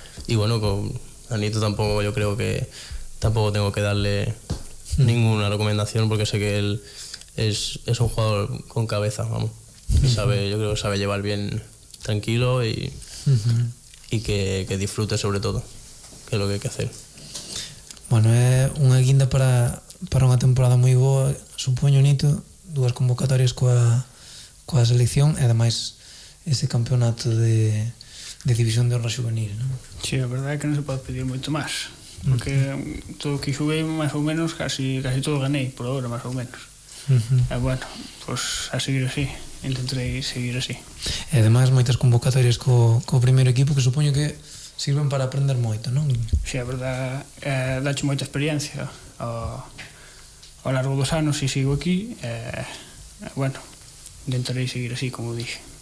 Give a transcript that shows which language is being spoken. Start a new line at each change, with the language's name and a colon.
Spanish: Y bueno, con Nito tampoco, yo creo que tampoco tengo que darle ninguna recomendación, porque sé que él es un jugador con cabeza, vamos. Yo creo que sabe llevar bien tranquilo y que disfrute sobre todo, que es lo que hay que hacer.
Galician: Bueno, é unha guinda para para unha temporada moi boa, supoño, Nito, 2 convocatorias coa selección e ademais ese campeonato de división de honra juvenil, non? Sí, a verdade é que non se pode pedir moito máis, porque todo o que xoguei máis ou menos casi todo ganei por agora, máis ou menos. E bueno, pois a seguir así, intentarei seguir así. E ademais moitas convocatorias co primeiro equipo que supoño que sirven para aprender moito, non? Si, a verdade, dache moita experiencia ao largo dos anos e sigo aquí, bueno, intentarei seguir así,
Spanish: como dije.